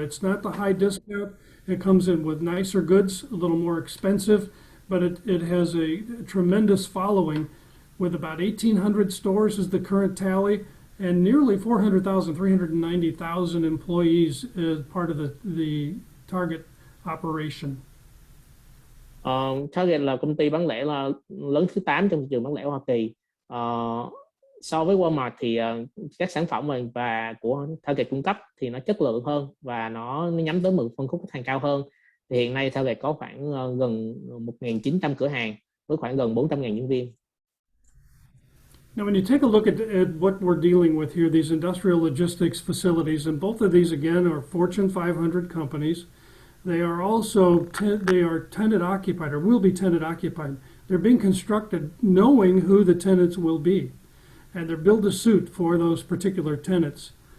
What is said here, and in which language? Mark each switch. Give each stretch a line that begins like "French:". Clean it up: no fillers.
English: It's not the high discount. It comes in with nicer goods, a little more expensive, but it has a tremendous following with about 1,800 stores is the current tally, and nearly 390,000 employees as part of the Target operation.
Vietnamese: Target là công ty bán lẻ là lớn thứ 8 trong thị trường bán lẻ Hoa Kỳ. So với Walmart thì các sản phẩm và của Target cung cấp thì nó chất lượng hơn và nó nhắm tới một phân khúc khách hàng cao hơn. Thì hiện nay Target có khoảng gần 1.900 cửa hàng với khoảng gần 400.000 nhân viên.
English: Now, when you take a look at what we're dealing with here, these industrial logistics facilities, and both of these, again, are Fortune 500 companies. They are also tenant occupied, or will be tenant occupied. They're being constructed knowing who the tenants will be, and they're built to suit for those particular tenants.